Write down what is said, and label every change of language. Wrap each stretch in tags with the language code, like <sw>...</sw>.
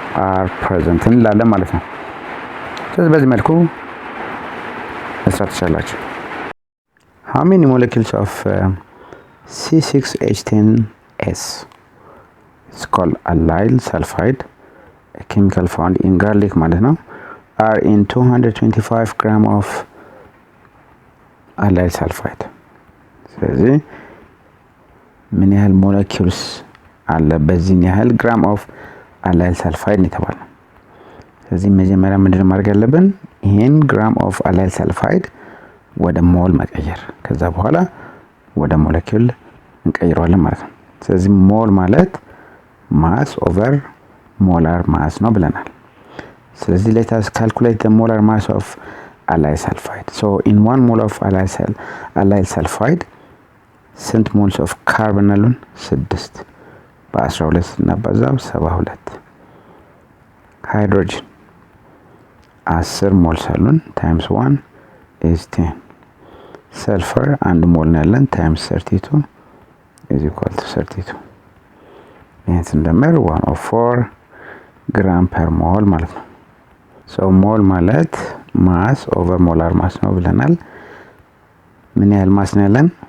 <en>are present</en> <am>እንላለን ማለት ነው። ስለዚህ በዚህ መልኩ መስራት ትችላላችሁ።</am> <en>How many molecules of C6H10S, it's called allyl sulfide, a chemical found in garlic</en> <am>ማለት ነው,</am> <en>are in 225 gram of allyl sulfide?</en> <am>ስለዚህ ምን ያህል ሞለኪውልስ አለ በዚህ ያህል ግራም ኦፍ allyl sulfide የተባለው። ስለዚህ መጀመሪያ ምንድነው ማድረግ ያለብን? ይሄን ግራም ኦፍ allyl sulfide ወደ ሞል መቀየር፣ ከዛ በኋላ ወደ ሞለኪውል እንቀይረዋለን ማለት ነው። ስለዚህ ሞል ማለት ማስ ኦቨር ሞላር ማስ ነው ብለናል። ስለዚህ</am> <en>let us calculate the molar mass of allyl sulfide. So in 1 mole of allyl sulfide</en> <am>ስንት</am> <en>ሞልስ ኦፍ ካርበን</en> <am>አሉን? 6 በ12 ስናባዛው 72። ሃይድሮጅን 10 ሞልስ አሉን ታይምስ 1 is 10። ሰልፈር 1 ሞል ነው ያለን ታይምስ 32</am> <en>is equal to 32።</en> <am>ይሄን ስንደምር 104 ግራም ፐር ሞል ማለት ነው። ሶ ሞል ማለት ማስ ኦቨር ሞላር ማስ ነው ብለናል። ምን ያህል ማስ ነው ያለን?</am>